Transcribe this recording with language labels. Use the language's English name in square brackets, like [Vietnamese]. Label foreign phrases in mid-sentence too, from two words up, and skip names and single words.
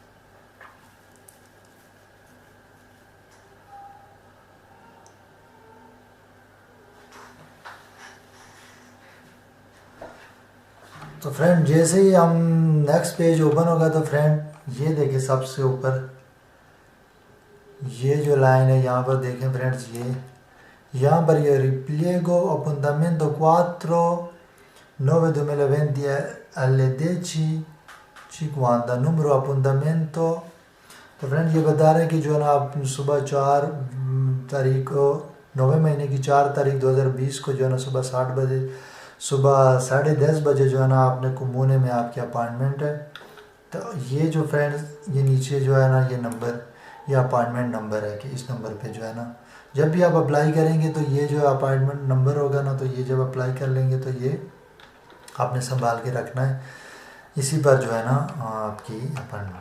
[Urdu] تو فرینڈ جیسے ہی ہم [English] next page open [Urdu] ہوگا تو فرینڈ یہ دیکھیں سب سے اوپر یہ جو لائن ہے یہاں پر دیکھیں فرینڈز, یہاں پر یہ [Italian] ripiego appuntamento 4/9/2020 alle 10:50 numero appuntamento. [Urdu] تو فرینڈ یہ بتا رہے ہیں کہ جو ہے نا آپ صبح 4 تاریخ کو 9 مہینے کی 4 تاریخ 2020 کو جو ہے نا صبح 60 بجے صبح 10:30 بجے جو ہے نا آپ نے کمونے میں آپ کی اپائنٹمنٹ ہے. تو یہ جو فرینڈز یہ نیچے جو ہے نا یہ نمبر یہ [English] appointment number [Urdu] ہے کہ اس نمبر پہ جو ہے نا جب بھی آپ اپلائی کریں گے تو یہ جو [English] appointment number [Urdu] ہوگا نا, تو یہ جب اپلائی کر لیں گے تو یہ آپ نے سنبھال کے رکھنا ہے, اسی پر جو ہے نا آپ کی اپائنٹمنٹ.